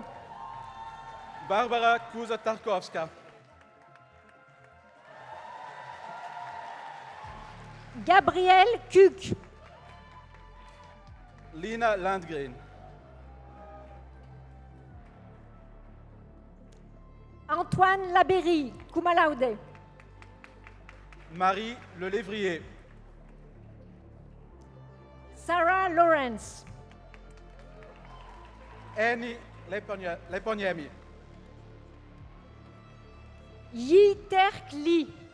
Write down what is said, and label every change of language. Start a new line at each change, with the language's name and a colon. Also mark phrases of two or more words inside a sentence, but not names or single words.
French: Barbara Kuza-Tarkovska. Gabriel Kuk. Lina Landgren. Antoine Labéry,
Latin: cum laude.
French: Marie Le Lévrier. Sarah Lawrence. Annie Leponiemi. Yi Terk Lee.